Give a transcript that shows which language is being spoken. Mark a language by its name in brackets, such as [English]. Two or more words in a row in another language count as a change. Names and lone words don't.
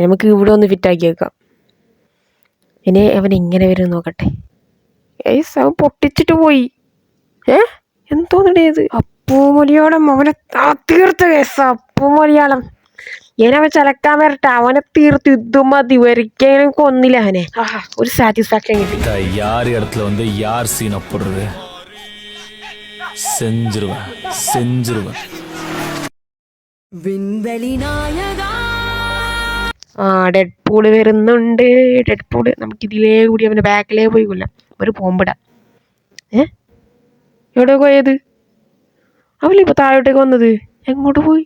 [Malayalam] നമുക്ക് ഇവിടെ ഒന്ന് ഫിറ്റാക്കി വെക്കാം. ഇനി അവൻ ഇങ്ങനെ വരും നോക്കട്ടെ. അവൻ പൊട്ടിച്ചിട്ട് പോയി. എന്തോന്നിടേത്? അപ്പു മലയാളം അവനെ തീർത്ത കേസ്. അപ്പു മലയാളം അവൻ ചലക്കാൻ വരട്ടെ. അവനെ തീർത്ത് യുദ്ധം മതി. ഒരിക്കലും കൊന്നില്ല അവനെ. ഒരു സാറ്റിസ്ഫാക്ഷൻ കിട്ടി. [Tamil] யார் இடத்துல வந்து யார் சீனை போடுறது செஞ்சிருவேன். [Malayalam] ഡെഡ്പൂള് വരുന്നുണ്ട്. ഡെഡ്പൂള് നമുക്ക് ഇതിലേ കൂടി അവൻ്റെ ബാക്കിലേ പോയി കൊല്ലാം. ഒരു ബോംബിടാം. എവിടെ പോയത്? അവനിപ്പോൾ താഴോട്ടേക്ക് വന്നത്. എങ്ങോട്ട് പോയി?